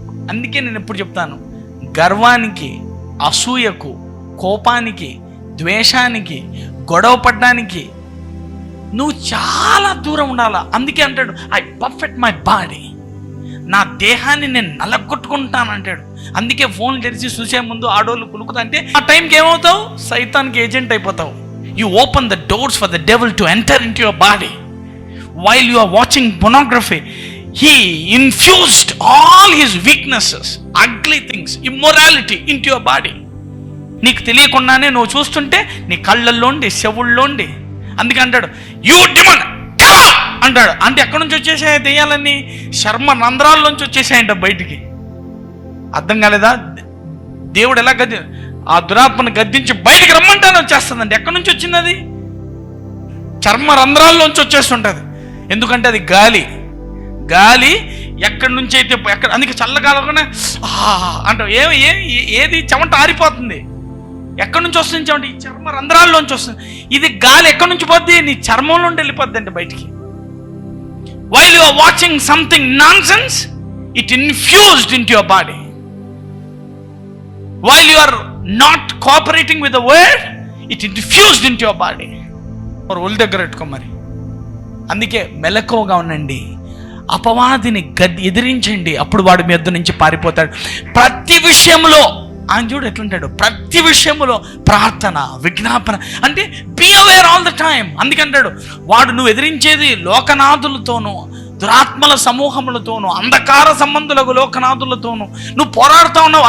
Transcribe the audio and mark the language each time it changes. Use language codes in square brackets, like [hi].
[te] అందుకే నేను ఎప్పుడు చెప్తాను, గర్వానికి, అసూయకు, కోపానికి, ద్వేషానికి, గొడవ పడ్డానికి నువ్వు చాలా దూరం ఉండాలా. అందుకే అంటాడు, [en] I perfect my body, [te] నా దేహాన్ని నేను నలగొట్టుకుంటాను అంటాడు. అందుకే ఫోన్ తెరిచి చూసే ముందు ఆడోళ్ళు కులుకుతా అంటే ఆ టైంకి ఏమవుతావు? సైతానికి ఏజెంట్ అయిపోతావు. [en] You open the doors for the devil to enter into your body. While you are watching pornography, he infused all his weaknesses, ugly things, immorality into your body. [te] నీకు తెలియకుండానే నువ్వు చూస్తుంటే నీ కళ్ళల్లోండి, చెవుల్లోండి. అందుకే అంటాడు, యూ డిమన్ అంటాడు. అంటే ఎక్కడి నుంచి వచ్చేసాయి దెయ్యాలన్నీ? చర్మ రంధ్రాల్లోంచి వచ్చేసాయంట బయటికి. అర్థం కాలేదా? దేవుడు ఎలా ఆ దురాత్మను గద్దించి బయటికి రమ్మంటానే వచ్చేస్తుందండి. ఎక్కడి నుంచి వచ్చింది అది? చర్మ రంధ్రాల్లోంచి వచ్చేస్తుంటుంది. ఎందుకంటే అది గాలి. గాలి ఎక్కడి నుంచి అయితే ఎక్కడ, అందుకే చల్లగాలనే అంటావు. ఏది చెమట ఆరిపోతుంది. ఎక్కడి నుంచి వస్తుంది చెమట? ఈ చర్మ రంధ్రాల్లోంచి వస్తుంది. ఇది గాలి ఎక్కడి నుంచి పోద్ది? నీ చర్మంలో వెళ్ళిపోద్ది అంటే బయటికి. [en] While you are watching something nonsense, it infused into your body. while you are not cooperating with the word, it infused into your body. [te] ఒళ్ళు దగ్గర పెట్టుకో మరి. అందుకే మెలకువగా ఉండండి, అపవాదిని ఎదిరించండి, అప్పుడు వాడు మీ యొద్ద నుంచి పారిపోతాడు. ప్రతి విషయంలో ఆయన చూడు ఎట్లుంటాడు, ప్రతి విషయంలో ప్రార్థన, విజ్ఞాపన, అంటే [en] Be aware all the time. [te] అందుకంటాడు వాడు నువ్వు ఎదిరించేది లోకనాథులతోనూ, దురాత్మల సమూహములతోనూ, అంధకార సంబంధులకు లోకనాథులతోనూ నువ్వు పోరాడుతూ ఉన్నావు.